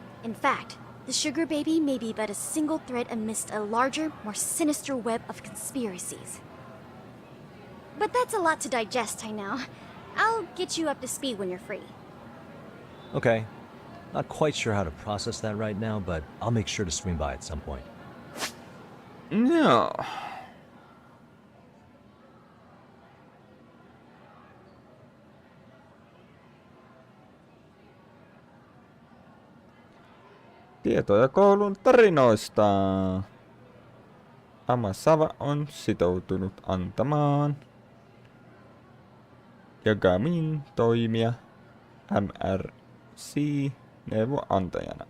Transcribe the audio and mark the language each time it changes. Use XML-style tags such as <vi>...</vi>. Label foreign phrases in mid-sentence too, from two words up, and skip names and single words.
<en>In fact, The sugar baby may be but a single thread amidst a larger, more sinister web of conspiracies. But that's a lot to digest, I know. I'll get you up to speed when you're free. Okay. Not quite sure how to process that right now, but I'll make sure to swing by at some point.</en> <fi>Joo. Tietoja koulun tarinoista. Amasawa on sitoutunut antamaan Yagamin toimia MRC-neuvoantajana.</fi>